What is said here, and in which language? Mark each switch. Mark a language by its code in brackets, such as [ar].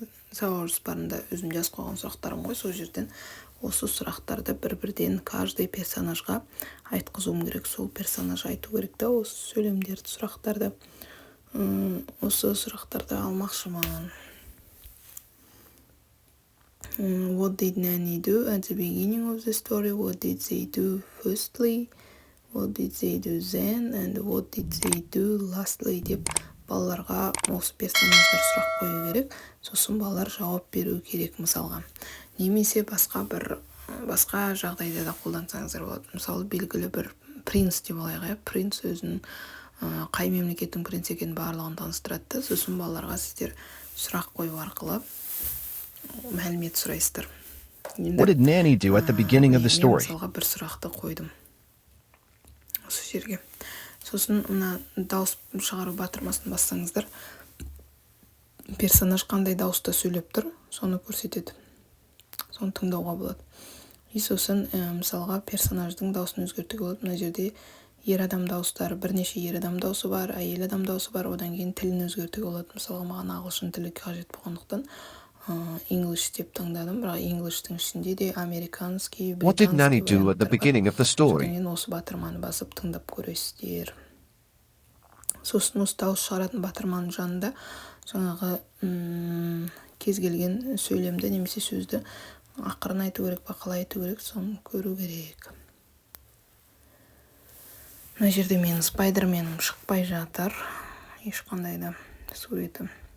[kk] Сабақ жоспарында өзім жазып қойған сұрақтарым ғой, сол жерден осы сұрақтарды бір-бірден [ru] каждый [kk] персонажға айтқызуым керек. Сол персонаж айту керек та, осы сөйлемдерді, сұрақтарды. Осы сұрақтарды алмақшымын. [en] What did Nanny do at the beginning of the story? What did they do firstly? What did they do then? And what did they do lastly? [kk] Деп балаларға осы персонаждар сұрақ қою керек. Сосын балалар жауап беру керек мысалға. Немесе басқа жағдайда да қолдансаңыздар болады. Мысалы, белгілі бір принц деп алайық. Принц өзінің қай мемлекеттің принц екенін барлығын таныстырады. Сосын балаларға сіздер сұрақ қою арқылы мәлімет сұрайсыздар. [en] What did Nanny do at the beginning of the story? [kk] Мен мысалға бір сұрақты қойдым осы жерге. Сосын мына дауыс шығару батырмасын бассаңыздар, персонаж қандай дауыста сөйлеп тұр, соны көрсетеді. Соны тыңдауға болады. Сосын мысалға персонаждың дауысын өзгертуге болады. Мына жерде ер адам дауыстары, бірнеше ер адам дауысы бар, әйел адам дауысы бар, одан кейін тілін өзгертуге болады. Мысалға маған ағылшын тілі қажет болғандықтан English деп таңдадым, бірақ English'тің ішінде де [ru] американский, [en] What did Nanny do at the beginning of the story? [kk] Содан осы батырманы басып тыңдап көресіздер. Сосын осы дауыс шығаратын батырманың жанында жаңағы кез келген сөйлемді немесе сөзді ақырын айту керек па, қалай айту керек, соны көру керек. Мына жерде менің Spider-Man шықпай жатыр, ешқандай да. суреті.